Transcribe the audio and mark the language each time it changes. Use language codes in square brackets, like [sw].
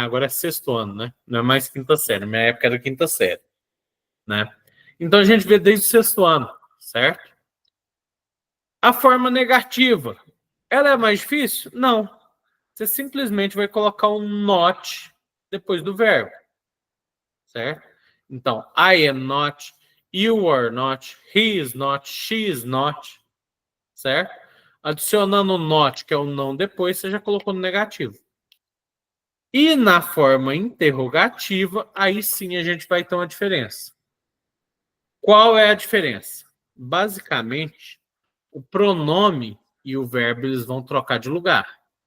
[pt] Agora é sexto ano, né? Não é mais quinta série, na minha época era quinta série, né? Então a gente vê desde o sexto ano, certo? A forma negativa, ela é mais difícil? Não. Você simplesmente vai colocar um not depois do verbo, certo? [en] Então, I am not, you are not, he is not, she is not, certo? [pt] Adicionando o not, que é o não depois, você já colocou no negativo. E na forma interrogativa, aí sim a gente vai ter uma diferença. Qual é a diferença? Basicamente, o pronome e o verbo eles vão trocar de lugar.